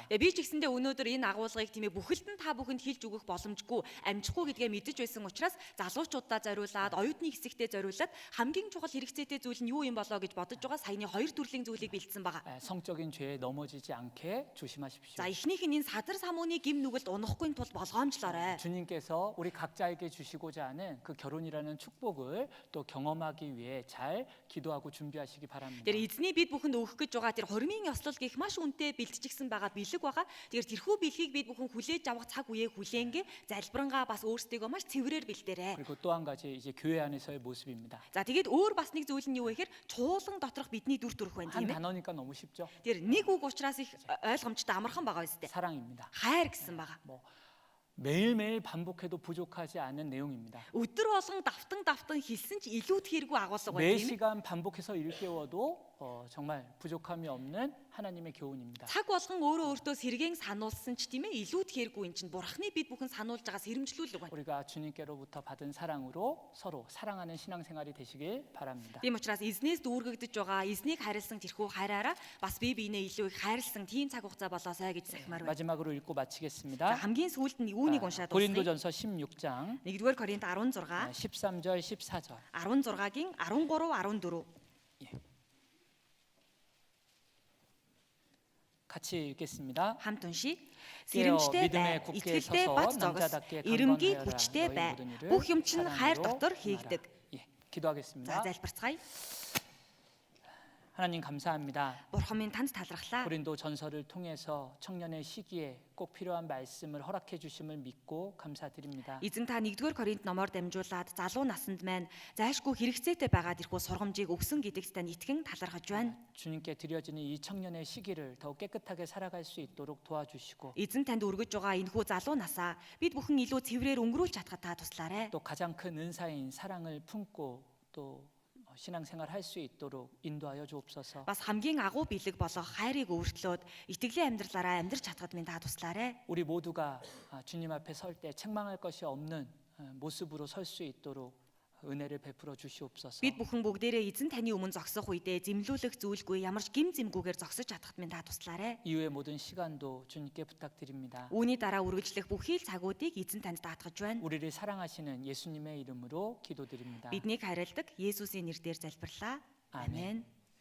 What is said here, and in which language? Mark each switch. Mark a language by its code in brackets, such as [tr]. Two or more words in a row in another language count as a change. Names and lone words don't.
[mn] Би ч гэсэндээ өнөөдөр энэ агуулгыг тийм ээ бүхэлд нь та бүхэнд хэлж өгөх боломжгүй амжихгүй гэдгээ мэдэж байсан учраас залуучуудаа зориулаад оюутны хэсэгтээ зориулаад хамгийн чухал хэрэгцээтэй зүйл нь юу юм болоо гэж бодож байгаа саяны хоёр төрлийн зүйлийг бэлдсэн байгаа. [ko] 성적인 죄에 넘어지지 않게 조심하십시오. [mn] За эхнийх нь энэ садар самууны гим нүгэлд унахгүй тул болгоомжлоорой. [ko] 주님께서 우리 각자에게 주시고자 하는 그 결혼이라는 축복을 또 경험하기 위해 잘 기도하고 준비하시기 바랍니다. [mn] Тэр эзний бид бүхэнд өгөх гэж байгаа тэр хормын ёслол гих маш үнэтэй бэлтжигсэн байгаа бэлэг байгаа. Тэгэхээр тэрхүү бэлгийг бид бүхэн хүлээж авах цаг үеэ хүлээнгээ залбирангаа бас өөрсдийгөө маш цэврээр бэлдээрэй. [ko] 그리고 또 한 가지 이제 교회 안에서의 모습입니다. [mn] За тэгээд өөр бас нэг зүйл нь юу вэ гэхээр чуулган доторх бидний дүр төрх байна [ko] 한 [mn] тийм ээ. [ko] 단어니까 너무 쉽죠. [mn] Тэр нэг үг учраас их ойлгомжтой амархан байгаа үстэй. [ko] 사랑입니다. [mn] Хайр гэсэн байгаа. [ko] 뭐 매일매일 반복해도 부족하지 않은 내용입니다. [mn] Өдөр болгон давтан хэлсэн ч илүүд хэрэггүй агуулга байна [ko] 매 [mn] тийм ээ. [ko] 시간 반복해서 일깨워도 정말 부족함이 없는 하나님의 교훈입니다. [mn] Цаг болгон өөртөө сэргээн сануулсан ч тийм ээ илүүд хэрэггүй эн чинь бурхны бид бүхэн сануулж байгаа сэрэмжлүүлэг байна. [ko] 우리가 주님께로부터 받은 사랑으로 서로 사랑하는 신앙생활이 되시길 바랍니다. [mn] Тийм учраас эзнээс дүүргэгдэж байгаа эзнийг харилсан тэрхүү хайраараа бас бие биенээ илүү их хайрлсан тийм цаг хугацаа болоосай гэж захимаар байна. [ko] 마지막으로 읽고 [mn] За, [ko] 마치겠습니다. [mn] хамгийн сүүлд нь үүнийг уншаад дуусгая. [ko] 고린도전서 16장 [mn] 1-р Коринт 16 [ko] 13절 14절 [mn] 16-гийн 13 14 [ko] 같이 읽겠습니다. [mn] хамт уншия. [ko] 깨어 [mn] Сэрэмжтэй [ko] 믿음의 [mn] бай, [ko] 굳게 [mn] итгэлтэй [ko] 서서 [mn] бац зогс, [ko] 남자답게 [mn] эрэмгий [ko] 강건하여라. [mn] хүчтэй [ko] 너희 [mn] бай. [ko] 모든 일을 [mn] Бүх юм чинь хайр [ko] 사랑으로 [mn] дотор [ko] 행하라. [mn] хийгдэг. [ko] 예, 기도하겠습니다. [mn] За залбирцгаая. [ko] 하나님 감사합니다. [mn] Бурхан минь танд талархлаа. [ko] 고린도 전서를 통해서 청년의 시기에 꼭 필요한 말씀을 허락해 주심을 믿고 감사드립니다. [mn] Эзэн та 1-р Коринт номоор дамжуулаад залуу насанд маань зайлшгүй хэрэгцээтэй байгаа тэрхүү сургамжийг өгсөн гэдэгт тань итгэн талархаж байна. [ko] 주님께 드려지는 이 청년의 시기를 더욱 깨끗하게 살아갈 수 있도록 도와주시고 [mn] Эзэн танд өргөж байгаа энэхүү залуу насаа бид бүхэн илүү цэврээр өнгөрүүлж чадхад та туслаарай. [ko] 또 가장 큰 은사인 사랑을 품고 또 신앙생활 할 수 있도록 인도하여 주옵소서. [mn] Бас хамгийн агуу бэлэг болох хайрыг өөрчлөөд итгэлийн амьдралаараа амьдрч чадхад минь та туслаарай. [ko] 우리 모두가 주님 앞에 설 때 책망할 것이 없는 모습으로 설 수 있도록 은혜를 베풀어 주시옵소서. [mn] Бид бүхэн бүгдээрээ эзэн таны өмнө зогсох үедээ зэмлүүлэх зүйлгүй ямар ч гим зэмгүйгээр зогсож чадхад минь та туслаарай. [ko] 이후의 모든 시간도 주님께 부탁드립니다. [mn] Үүний дараа үргэлжлэх бүхий л цагуудыг эзэн танд даатгаж байна. [ko] 우리를 사랑하시는 예수님의 이름으로 기도드립니다. [mn] Биднийг хайрладаг Есүсийн нэрээр залбирлаа. [ko] 아멘. [mn] Амен.